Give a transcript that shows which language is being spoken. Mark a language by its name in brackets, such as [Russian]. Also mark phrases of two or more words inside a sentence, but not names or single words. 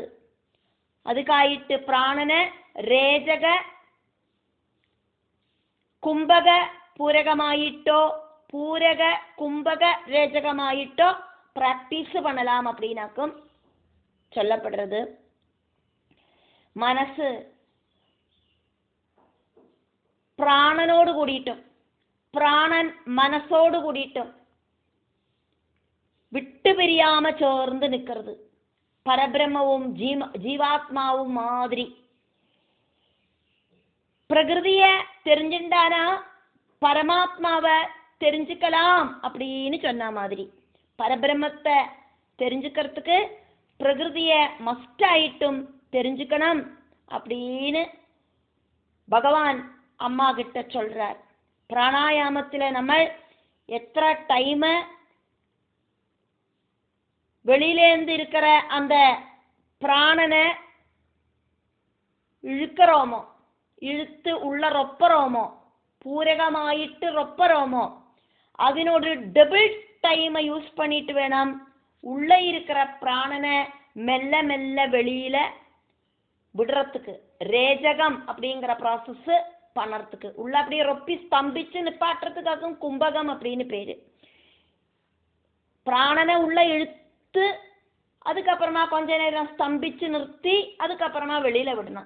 [Tamil] அதுக்காயிட்டு பிராணனை ரேஜக கும்பக பூரகமாயிட்டோ பூரக கும்பக ரேஜகமாயிட்டோ பிராக்டிஸ் பண்ணலாம் அப்படின்னாக்கும் சொல்லப்படுறது. [Malayalam] மனசு പ്രാണനോട് കൂടിയിട്ടും പ്രാണൻ മനസ്സോട് കൂടിയിട്ടും വിട്ടുപിരിയാമ ചേർന്ന് നിൽക്കരുത്. പരബ്രഹ്മവും ജീവാത്മാവും മാതിരി [Tamil] பிரகிருதியை தெரிஞ்சுட்டானா பரமாத்மாவை தெரிஞ்சுக்கலாம் அப்படின்னு சொன்ன மாதிரி பரபிரம்மத்தை தெரிஞ்சுக்கிறதுக்கு பிரகிருதியை மஸ்ட் ஆயிட்டும் தெரிஞ்சுக்கணும் அப்படின்னு பகவான் அம்மா கிட்ட சொல்றார். பிராணாயாமத்தில் நம்ம எத்தனை டைம் வெளியிலேருந்து இருக்கிற அந்த பிராணனை இழுக்கிறோமோ, இழுத்து உள்ள ரொப்பறோமோ, பூரகமாயிட்டு ரொப்பறோமோ, അതിനോട് [English] double time use [Tamil] பண்ணிட்டு வேணும் உள்ள இருக்கிற பிராணனை மெல்ல மெல்ல வெளியில விடுறதுக்கு. ரேஜகம் அப்படிங்கிற ப்ராசஸ் பண்ணறதுக்கு உள்ள அப்படியே ரொப்பி ஸ்தம்பிச்சு நிப்பாட்டுறதுக்காக கும்பகம் அப்படின்னு பேரு. பிராணனை உள்ள இழுத்து அதுக்கப்புறமா கொஞ்ச நேரம் ஸ்தம்பிச்சு நிறுத்தி அதுக்கப்புறமா வெளியில விடணும்.